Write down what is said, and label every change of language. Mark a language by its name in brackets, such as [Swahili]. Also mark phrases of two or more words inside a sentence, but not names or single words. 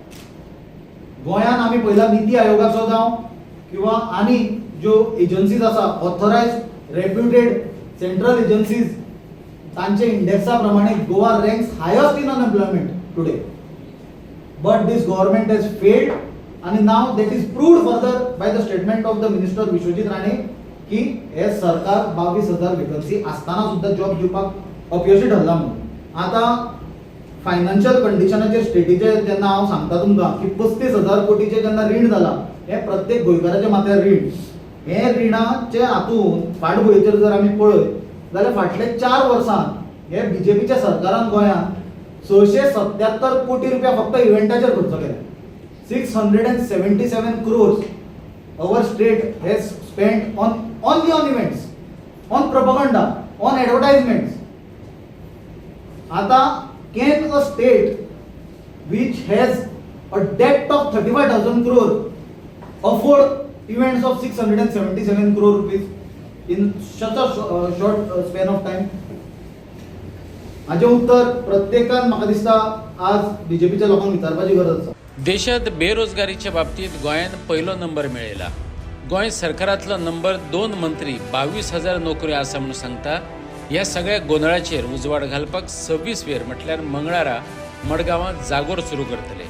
[Konkani] गोंयान आमी पयला नीती आयोगाचो जावं किंवा आनी ज्यो एजन्सीज आसा, [English] authorized reputed central agencies, [Konkani] तांचे इंडेक्सा प्रमाणे [English] Goa ranks highest in unemployment today. But this government has failed आणि now that is proved further by the statement of the minister विश्वजीत राणे [Konkani] की हे सरकार 22,000 वेकन्सी असताना सुद्धा जॉब दिवपाक अपयशी ठरला म्हणून. आता फायनान्शियल कंडिशनाचे स्टेटीचे जेन्ना हांव सांगता तुमकां की 35,000 कोटीचे जेन्ना रीण जाला, हे प्रत्येक गोंयकाराच्या माथ्यार रीण. हे रिणाचे हातून फाटभुंयेचेर जर आमी पळयत जाल्यार फाटले 4 वर्सांत हे बीजेपीच्या सरकारान गोंयांत 677 कोटी रुपया फक्त इव्हेंटाचेर खर्च केले. [English] 677 crores our state has spent only on events, on propaganda, on advertisements. आता can a state which has a debt of 35,000 crore afford events of 677 crore rupees in such a short span of time? [Konkani] हाचे उत्तर प्रत्येकान म्हाका दिसता आज बीजेपीच्या लोकांक विचारपाची गरज आसा. देशात बेरोजगारीच्या बाबतीत गोंयान पयलो नंबर मेळयला. गोंय सरकारांतलो नंबर 2 मंत्री 22,000 नोकऱ्यो आसा म्हणून सांगता. ह्या सगळ्या गोंधळाचेर उजवाड घालपाक 26 वेर म्हटल्यार मंगळारा मडगांवां जागोर सुरू करतले.